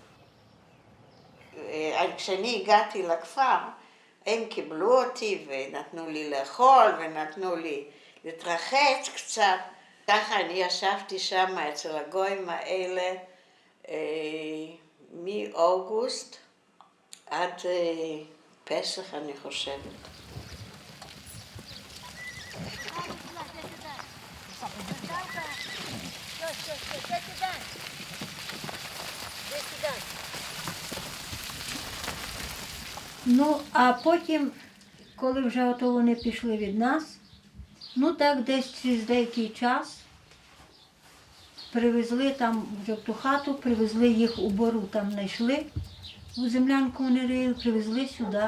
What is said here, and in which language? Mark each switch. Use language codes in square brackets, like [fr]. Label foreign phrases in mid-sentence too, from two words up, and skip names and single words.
[he] כשאני הגעתי לכפר, הם קיבלו אותי ונתנו לי לאכול ונתנו לי להתרחץ קצת. ככה אני ישבתי שם אצל הגויים האלה מאוגוסט עד פסח, אני חושבת. [uk] Ну, а потім, коли вже ото вони пішли від нас, ну так десь через деякий час привезли там вже в ту хату, привезли їх у бору, там знайшли, у землянку вони рили, привезли сюди.